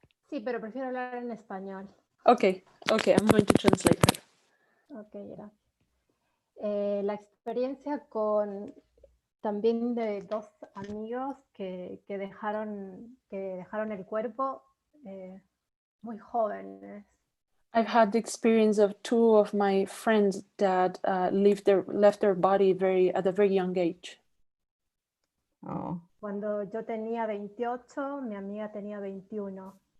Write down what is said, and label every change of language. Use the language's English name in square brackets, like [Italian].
[Spanish] Sí, pero prefiero hablar en español. [English] Okay, I'm going to translate her. [Spanish] Ok, gracias. La experiencia con también de dos amigos que dejaron el cuerpo muy jóvenes. [English] I've had the experience of two of my friends that left their body at a very young age. Oh. [Spanish] Cuando yo tenía 28, mi amiga tenía 21.